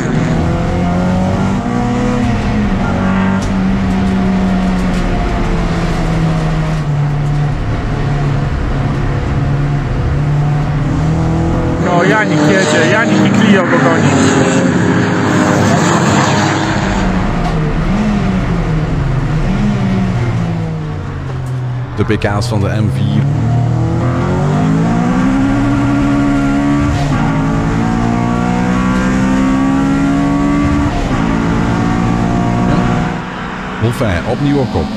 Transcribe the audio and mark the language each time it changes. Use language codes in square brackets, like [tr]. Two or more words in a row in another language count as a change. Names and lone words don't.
[pl] O, Janik jedzie, Janik i Clio go goni. [nl] De pk's van de M4. Boffin opnieuw op kop.